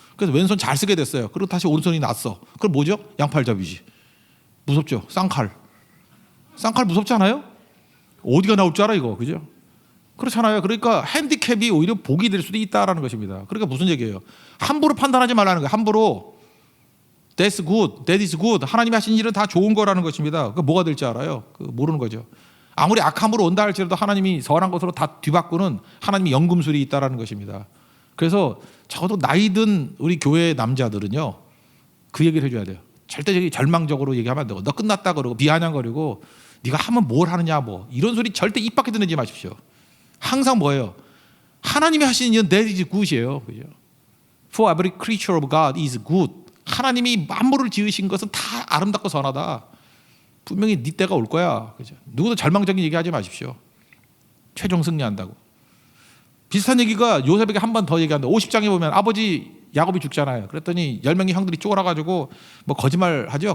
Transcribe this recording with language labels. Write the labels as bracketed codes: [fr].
[ko] 그래서 왼손 잘 쓰게 됐어요. 그리고 다시 오른손이 났어. 그럼 뭐죠? 양팔잡이지. 무섭죠. 쌍칼. 쌍칼 무섭지 않아요? 어디가 나올 줄 알아 이거. 그죠? 그렇잖아요. 그러니까 핸디캡이 오히려 복이 될 수도 있다라는 것입니다. 그러니까 무슨 얘기예요? 함부로 판단하지 말라는 거예요. 함부로 [en] That's good, that is good. [ko] 하나님이 하신 일은 다 좋은 거라는 것입니다. 그 뭐가 될지 알아요? 모르는 거죠. 아무리 악함으로 온다 할지라도 하나님이 선한 것으로 다 뒤바꾸는 하나님이 연금술이 있다라는 것입니다. 그래서 적어도 나이 든 우리 교회 남자들은요, 그 얘기를 해줘야 돼요. 절대 절망적으로 얘기하면 안 되고, 너 끝났다 그러고 비아냥거리고 네가 하면 뭘 하느냐 뭐 이런 소리 절대 입 밖에 듣지 마십시오. 항상 뭐예요? 하나님이 하시는 일은 [en] that is good [ko] 이에요. 그죠? [en] For every creature of God is good. [ko] 하나님이 만물을 지으신 것은 다 아름답고 선하다. 분명히 네 때가 올 거야. 그죠? 누구도 절망적인 얘기하지 마십시오. 최종 승리한다고. 비슷한 얘기가 요셉에게 한 번 더 얘기한다. 50장에 보면 아버지 야곱이 죽잖아요. 그랬더니 10명의 형들이 쫄아가지고 뭐 거짓말 하죠.